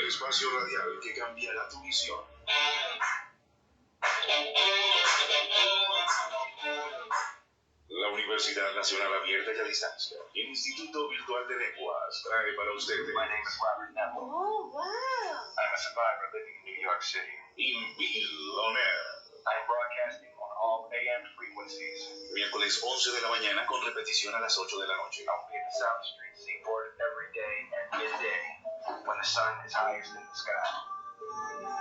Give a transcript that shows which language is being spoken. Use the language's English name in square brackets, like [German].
[Spanish] El espacio radial que cambiará tu visión. La Universidad Nacional Abierta y a Distancia y el Instituto Virtual de Lenguas trae para ustedes. [English] My name is Robert Neville. Oh, wow. I'm a survivor living in New York City. Inville On Air. I'm broadcasting on all AM frequencies. [Spanish] Miércoles 11 de la mañana con repetición a las 8 de la noche. [English] I'll be at the South Street Seaport every day at midday when the sun is highest in the sky.